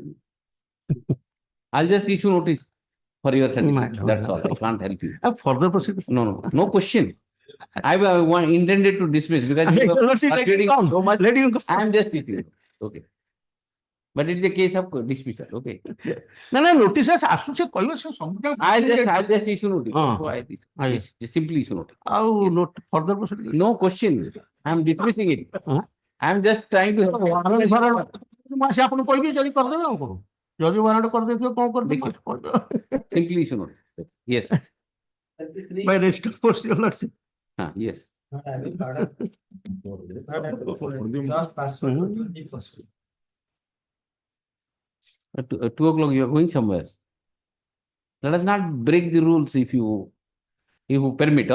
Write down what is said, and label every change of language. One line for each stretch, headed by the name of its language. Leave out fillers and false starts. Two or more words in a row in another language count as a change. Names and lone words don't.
English: I'll just issue notice for your sentence. That's all. I can't help you. Further proceedings? No question. I intended to dismiss because you are frustrating so much. I am just teaching. Okay. But it is a case of dismissal. Okay. No, notice
Odia: ଆସୁଛି କହିବ ସେ ସବୁ
English: I'll just issue notice. Just simply issue notice. ଆଉ further proceedings? No question. I am dismissing it. I am just trying to help.
Odia: ମୁଁ ଆସି ଆପଣଙ୍କୁ କହିବି ଯଦି କରିଦେବେ ଆଉ କଣ ଯଦି ୱାରେଣ୍ଟ କରିଦେଇଥିବେ କଣ କରିଦେବେ
English: Simply issue notice. Yes. By rest of procedural lordship. Yes. At 2 o'clock you are going somewhere. Let us not break the rules if you permit.